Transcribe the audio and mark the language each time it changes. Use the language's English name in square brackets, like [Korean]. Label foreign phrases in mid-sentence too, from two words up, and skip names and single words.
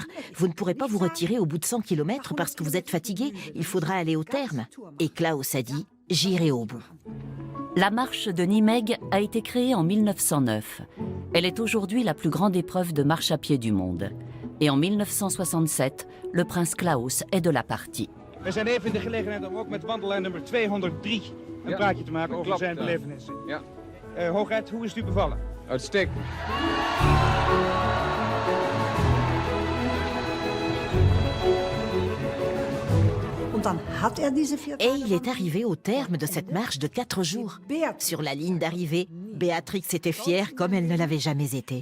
[French] Vous ne pourrez pas vous retirer au bout de 100 km parce que vous êtes fatigué. Il faudra aller au terme. » Et Klaus a dit « J'irai au bout. » La marche de Nijmegen a été créée en 1909. Elle est aujourd'hui la plus grande épreuve de marche à pied du monde. Et en 1967, le prince Klaus est de la partie. [Dutch] We zijn even in de gelegenheid om ook met wandelaar nummer 203 een praatje te maken over zijn belevenissen. Hoogheid, hoe is het u bevallen? Uitstekend. [French] Et il est arrivé au terme de cette marche de 4 jours. Sur la ligne d'arrivée, Béatrix était fière comme elle ne l'avait jamais été.